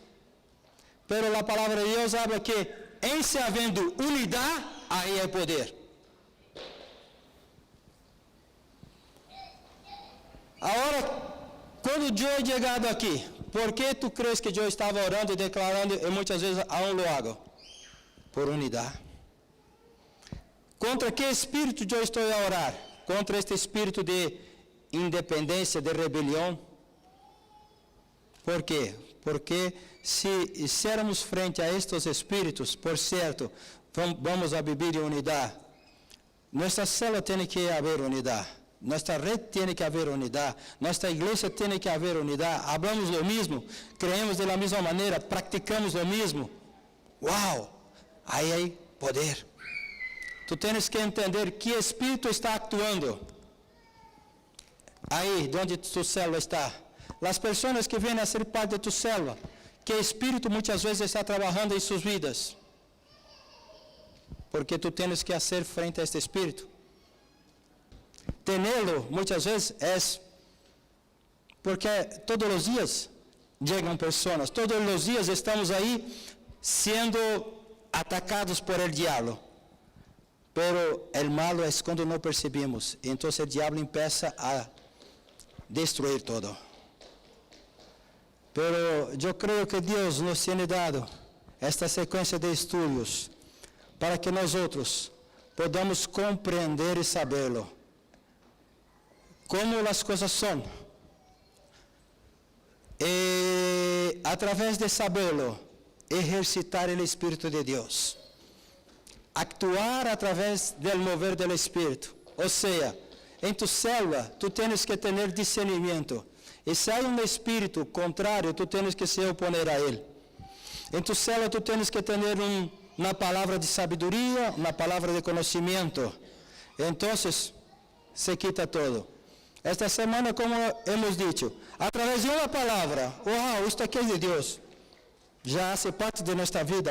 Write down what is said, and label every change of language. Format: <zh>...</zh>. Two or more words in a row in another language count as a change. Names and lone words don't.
<pt>Pero a palavra de Deus habla que em se havendo unidade, aí é poder. Agora, quando eu he chegado aqui, por que tu crees que eu estava orando e declarando e muitas vezes</pt> <es>aún lo hago?</es> <pt>Por unidade. Contra que espírito eu estou a orar? Contra este espírito de independência, de rebelião. Por quê? Porque</pt> <es>se hiciéramos frente a</es> <pt>estes espíritos, por certo, vamos a viver em unidade. Nossa célula tem que haver unidade. Nossa rede tem que haver unidade. Nossa igreja tem que haver unidade.</pt> <es>Hablamos lo mesmo, creemos</es> <pt>da mesma maneira, praticamos</pt> <es>lo mesmo.</es> <pt>Uau! Aí há poder. Tu tens que entender que espírito está actuando. Aí, onde tu célula está. As pessoas que vêm a ser parte de tu célula, que espírito muitas vezes está trabalhando em suas vidas. Porque tu tens que fazer frente a este espírito. Tê-lo muitas vezes é porque todos os dias chegam pessoas, todos os dias estamos aí sendo atacados</pt> <es>por el diablo. Pero el malo</es> <pt>é quando não percebemos. Então o diabo</pt> <es>empieza a destruir todo.</es> <pt>Pero eu creio que Deus nos tem dado esta sequência de estudos para que nós outros podamos compreender e sabê-lo. Como as coisas são. E, através de sabê-lo, exercitar o Espírito de Deus. Actuar através do mover do Espírito. Ou seja, em tu célula, tu tens que ter discernimento. E se há um espírito contrário, tu tens que se oponer a ele.</pt> <es>En tu célula tú tienes que tener una palabra de sabiduría, una palabra de conocimiento. Entonces, se quita todo. Esta semana, como hemos dicho, a través de una palabra, wow, esto aquí es de Dios, ya hace parte de nuestra vida.</es>